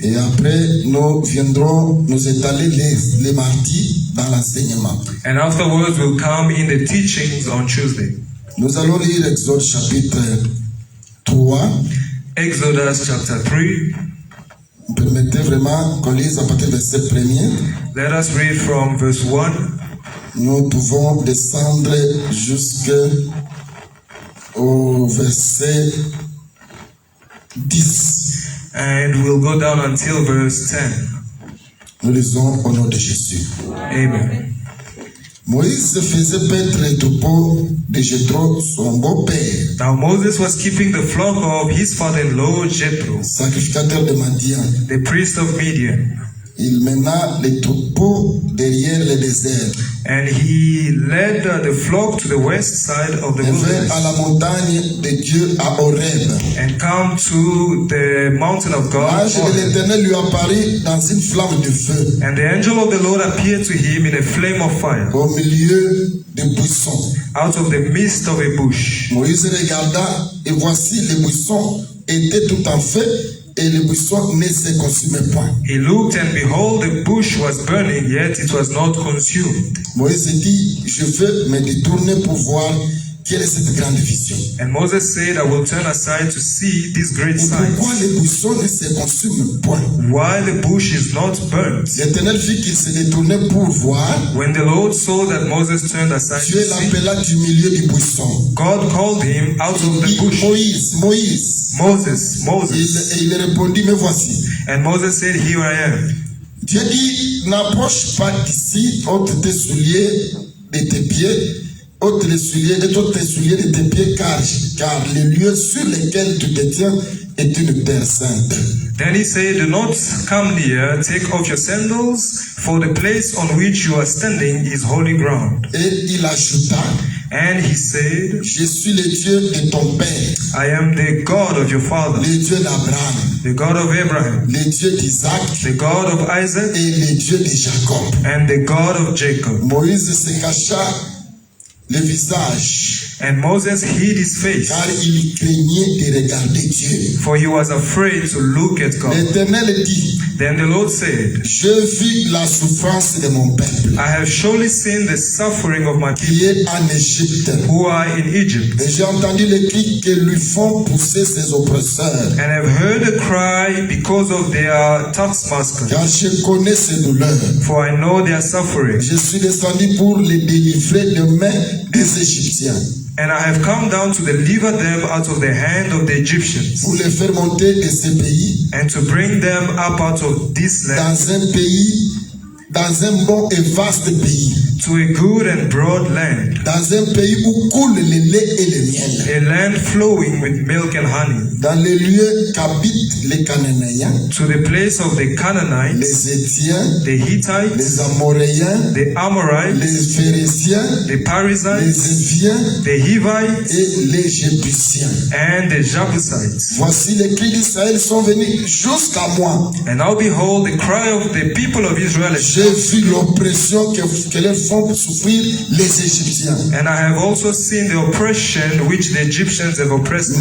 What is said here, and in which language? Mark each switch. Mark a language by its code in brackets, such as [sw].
[fr] Et après, nous viendrons nous étaler les mardis dans l'enseignement. [en] And afterwards, we'll come in the teachings on Tuesday. [fr] Nous allons lire Exode chapitre 3. [en] Exodus chapter 3. [fr] Permettez vraiment qu'on lise à partir du verset 1er. [en] Let us read from verse 1. [fr] Nous pouvons descendre jusqu'au verset 10. [en] And we'll go down until verse 10. [fr] Nous lisons au nom de Jésus. Amen. Moïse faisait paître les troupeaux de Jéthro, son beau-père. [en] Now Moses was keeping the flock of his father-in-law Jethro, [fr] sacrificateur de Madian. [en] the priest of Midian. [fr] Il mena les troupeaux derrière le désert. [en] And he led the flock to the west side of the wilderness. [fr] À la montagne de Dieu à Horeb. [en] And come to the mountain of God. [fr] L'ange de l'Éternel lui apparut dans une flamme de feu. [en] And the angel of the Lord appeared to him in a flame of fire. [fr] Au milieu des buissons. [en] Out of the midst of a bush. [fr] Moïse regarda et voici les buissons étaient tout en feu. Et le buisson ne se consumait point. [en] He looked and behold, the bush was burning, yet it was not consumed. [fr] Moïse dit, je veux me détourner pour voir quelle est cette grande vision. [en] And Moses said, I will turn aside to see this great sight. [fr] Pourquoi le buisson ne se consume point? [en] Why the bush is not burnt? [fr] L'Éternel vit qu'il se détournait pour voir. [en] When the Lord saw that Moses turned aside [fr] Dieu [en] to see, [fr] l'appela du milieu du buisson. [en] God called him out of the bush. [fr] Moïse, Moïse. [en] Moses, Moses. [fr] Et il répondit, me voici. [en] And Moses said, here I am. [fr] Dieu dit, n'approche pas d'ici, ôte tes souliers de tes pieds, ôte les souliers et ôte tes souliers de tes pieds, car le lieu sur lequel tu te tiens est une terre sainte. [en] Then he said, do not come near, take off your sandals, for the place on which you are standing is holy ground. [fr] Et il ajouta, [en] and he said, [fr] je suis le Dieu de ton père. [en] I am the God of your father, [fr] le Dieu d'Abraham, [en] the God of Abraham, [fr] le Dieu d'Isaac, [en] the God of Isaac, [fr] et le Dieu de Jacob. [en] and the God of Jacob. [fr] Moïse se cacha le visage. [en] And Moses hid his face, [fr] Car il craignait de regarder Dieu. [en] for he was afraid to look at God. [fr] L'Éternel dit, [en] Then the Lord said, [fr] je vis la souffrance de mon peuple [en] I have surely seen the suffering of my people [fr] qui est en Égypte. [en] who are in Egypt, [fr] Et j'ai entendu les cris que lui font pousser ses oppresseurs. [en] and have heard a cry because of their taskmasters, [fr] Car je connais ses douleurs. [en] for I know their suffering. [fr] Je suis descendu pour les délivrer des mains des Égyptiens, [en] And I have come down to deliver them out of the hand of the Egyptians, [fr] pour les faire monter de ce pays, [en] and to bring them up out of this land [fr] dans un pays, dans un bon et vaste pays, [en] to a good and broad land, [fr] dans un pays où coule le lait et le miel, [en] a land flowing with milk and honey, [fr] dans les lieux qu'habitent les Cananéens, [en] to the place of the Canaanites, [fr] les Étiens, [en] the Hittites, [fr] les Amoréens, [en] the Amorites, [fr] les Phéréciens, [en] the Perizzites, [fr] les Éviens [en] the Hivites, [fr] et les Jébusiens. [en] and the Jebusites. [fr] Voici les cris d'Israël sont venus jusqu'à moi. [en] And now behold, the cry of the people of Israel has [fr] J'ai vu l'oppression que leur font souffrir les Égyptiens. [en] and I have also seen the oppression which the Egyptians have oppressed.